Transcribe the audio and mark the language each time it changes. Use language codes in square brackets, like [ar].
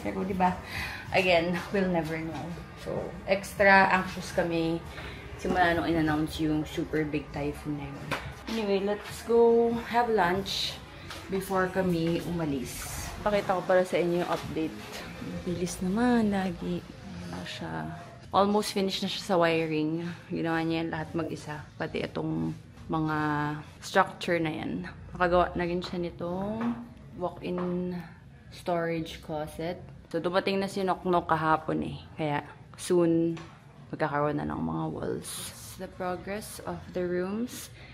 [tl] Pero, di ba, again, [en] we'll never know. [tl] So, extra anxious kami simula nung in-announce yung super big typhoon na yun. [en] Anyway, let's go have lunch before [tl] kami umalis. Pakita ko para sa inyo yung update. Bilis naman, lagi. Ano siya. Almost finished na siya sa wiring. Ginawa niya yan lahat mag-isa. Pati itong mga structure na yan. Nakagawa na rin siya nitong walk-in storage closet. So, dumating na si Noknok kahapon eh. Kaya, soon, magkakaroon na ng mga walls. [en] The progress of the rooms.